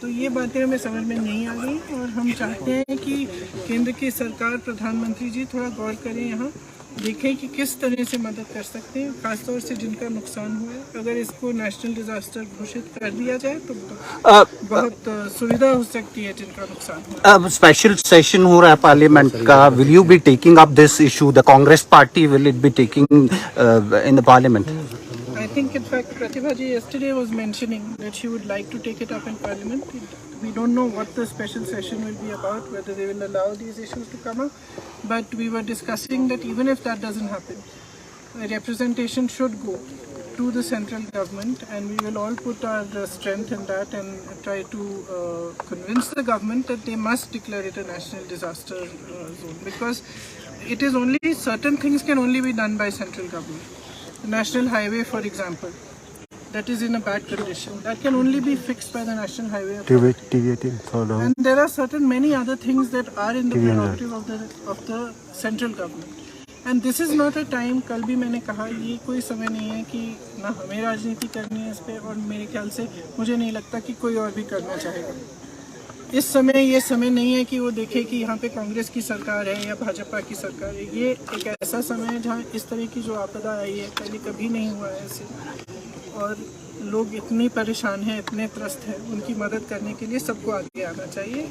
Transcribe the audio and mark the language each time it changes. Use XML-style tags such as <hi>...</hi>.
<hi>तो ये बातें हमें समझ में नहीं आ रही और हम चाहते हैं कि केंद्र की सरकार, प्रधानमंत्री जी थोड़ा गौर करें, यहाँ देखें कि किस तरह से मदद कर सकते हैं, खासतौर से जिनका नुकसान हुआ है। अगर इसको नेशनल डिजास्टर घोषित कर दिया जाए तो बहुत सुविधा हो सकती है जिनका नुकसान हुआ है।</hi> <en>special session</en> <hi>हो रहा है</hi> <en>Parliament का, will you be taking up this issue? The Congress party will it be taking in the Parliament? I think, in fact, Pratibha ji yesterday was mentioning that she would like to take it up in Parliament. We don't know what the special session will be about, whether they will allow these issues to come up. But we were discussing that even if that doesn't happen, a representation should go to the central government, and we will all put our strength in that and try to convince the government that they must declare it a national disaster zone, because it is only certain things can only be done by central government. The national highway, for example, that is in a bad condition, that can only be fixed by the National Highway Authority. And there are certain many other things that are in the prerogative of the central government. And this is not a time,</en> <hi>कल भी मैंने कहा, ये कोई समय नहीं है कि ना हमें राजनीति करनी है इस पे, और मेरे ख्याल से मुझे नहीं लगता कि कोई और भी करना चाहेगा। इस समय ये समय नहीं है कि वो देखे कि यहाँ पे कांग्रेस की सरकार है या भाजपा की सरकार है। ये एक ऐसा समय है जहाँ इस तरह की जो आपदा आई है पहले कभी नहीं हुआ है ऐसे, और लोग इतने परेशान हैं, इतने त्रस्त हैं, उनकी मदद करने के लिए सबको आगे आना चाहिए।</hi>